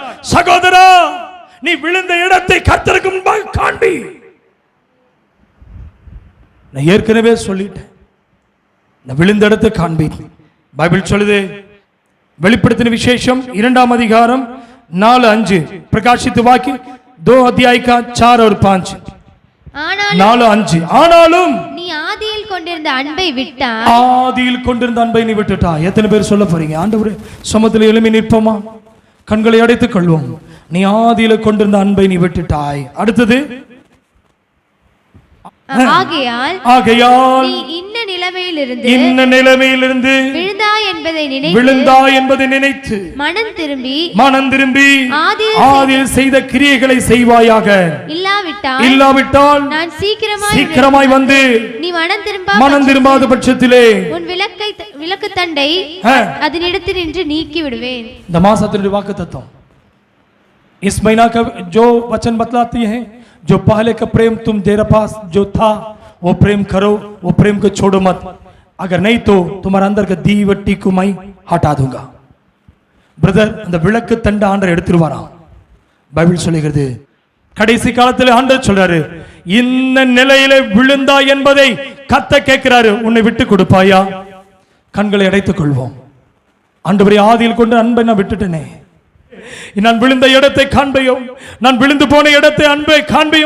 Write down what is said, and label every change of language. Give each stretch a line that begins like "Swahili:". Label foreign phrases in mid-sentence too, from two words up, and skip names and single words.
Tamil: சகோதரா, நீ விழுந்த இடத்தை கர்த்தருக்கு முன்பாக காண்பி. நான் ஏற்கனவே சொல்லிட்டேன், நான் விழுந்த இடத்தை காண்பி. பைபிள் சொல்லுது, வெளிப்படுத்தின விசேஷம் 2ஆம் அதிகாரம் 4-5, பிரகாசித்து வாக்கி
Hindi: 2 अध्याय का 4 और 5,
Tamil: 4-5. ஆனாலும் நீ ஆதியில் கொண்டிருந்த அன்பை விட்டாய். ஆதியில் கொண்டிருந்த அன்பை நீ விட்டுட்டாய். எத்தனை பேர் சொல்ல போறீங்க? ஆண்டவரே, சமூகத்தில் எழும்பி நிற்போமா? கண்களை அடைத்துக் கொள்வோம். நீ ஆதியில கொண்டிருந்த அன்பை நீ விட்டுட்டாய். அடுத்தது, ஆகையால் நீ இன்ன நிலைமையிலிருந்து விழுந்தாய் என்பதை நினைத்து மனம் திரும்பி ஆதியில் செய்த கிரியைகளை செய்வாயாக. இல்லாவிட்டால் நான் சீக்கிரமாய் வந்து நீ மனம் திரும்பாத பட்சத்திலே உன் விளக்கு தண்டை அதனிடத்தில் நின்று நீக்கி விடுவேன். இந்த மாசத்தினுடைய வாக்குத்தத்தம்
Hindi: इस महीना का जो वचन बतलाती है, जो पहले का प्रेम तुम तेरे पास जो था वो प्रेम करो, वो प्रेम को छोड़ो मत, अगर नहीं तो तुम्हारे अंदर का दीवटी को मैं हटा दूंगा.
Tamil: பிரதர், அந்த விளக்கு தண்டை ஆண்டவர் எடுத்துருவாராம். பைபிள் சொல்லுகிறது, கடைசி காலத்தில் ஆண்டவர் சொல்றாரு, இந்த நிலையில விழுந்தா என்பதை கத்த கேட்கிறாரு, உன்னை விட்டு கொடுப்பாயா? கண்களை அடைத்துக் கொள்வோம். ஆண்டவரே, ஆதியில் கொண்டு அன்பை நான் விட்டுட்டேனே, நான் விழுந்த இடத்தை காண்பையும், நான் விழுந்து போன இடத்தை அன்பை காண்பையும்.